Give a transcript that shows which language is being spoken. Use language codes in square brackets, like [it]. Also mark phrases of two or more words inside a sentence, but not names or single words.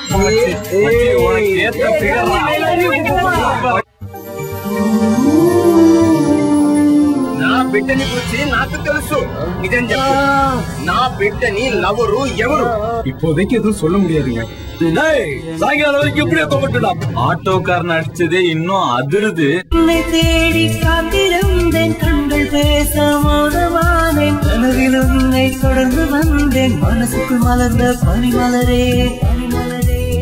[te] నా బిడ్డని గురించి నాకు తెలుసు. నిజం చెప్పు, నా బిడ్డని లవరు ఎవరు? [ta] இப்போதைக்கு எதுவும் சொல்ல முடியாதுங்க. சாயங்காலம் வரைக்கும் எப்படியே தோப்பட்டுடலாம். ஆட்டோக்காரன் அடிச்சதே இன்னும் அதிருது. தேடி காத்திருந்தேன், கண்கள் பேச மௌனமானேன், கனவில் உன்னை தொடர்ந்து வந்தேன், மனசுக்குள் மலர்ந்த பனிமலரே பனிமலரே.